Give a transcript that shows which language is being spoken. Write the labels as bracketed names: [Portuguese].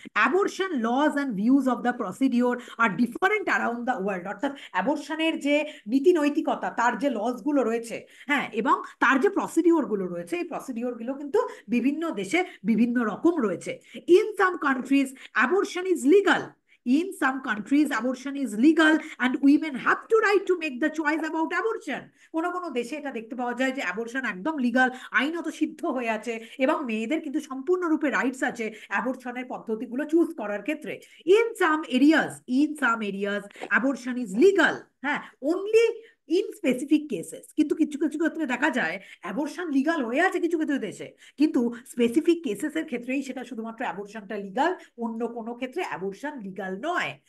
[English] Abortion laws and views of the procedure are different around the world. [Bangla] অর্থাৎ অ্যাবর্শনের যে নীতি নৈতিকতা, তার যে লস গুলো রয়েছে, হ্যাঁ, এবং তার যে প্রসিডিওর গুলো রয়েছে, এই প্রসিডিওর গুলো কিন্তু বিভিন্ন দেশে বিভিন্ন রকম রয়েছে। [English] In some countries, abortion is legal. In some countries, abortion is legal and women have to right to make the choice about abortion. [Bangla] কোনো কোনো দেশে এটা দেখতে পাওয়া যায় যে অ্যাবর্শন একদম লিগাল, আইনত সিদ্ধ হয়ে আছে, এবং মেয়েদের কিন্তু সম্পূর্ণরূপে রাইটস আছে অ্যাবর্শনের পদ্ধতিগুলো চুজ করার ক্ষেত্রে। [English] In some areas, abortion is legal. [Bangla] হ্যাঁ, [English] Only in specific cases. [Bangla] কিন্তু কিছু কিছু ক্ষেত্রে দেখা যায় অ্যাবর্শন লিগাল হয়ে আছে কিছু কিছু দেশে, কিন্তু স্পেসিফিক কেসেসের ক্ষেত্রেই সেটা শুধুমাত্র অ্যাবর্শনটা লিগাল, অন্য কোনো ক্ষেত্রে অ্যাবর্শন লিগাল নয়।